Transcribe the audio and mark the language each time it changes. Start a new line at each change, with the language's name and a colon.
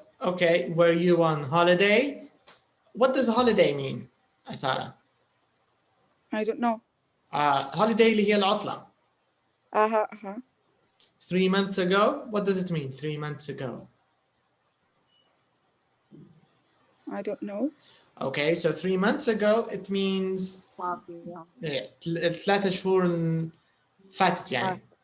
English: Okay, were you on holiday? What does holiday mean, Sarah? I don't know.
Arabic: Holiday اللي هي العطلة.
English: 3 months ago, what does it mean? 3 months ago. I don't know. Okay, so 3 months ago, it means 3
Arabic: شهور فاتت يعني.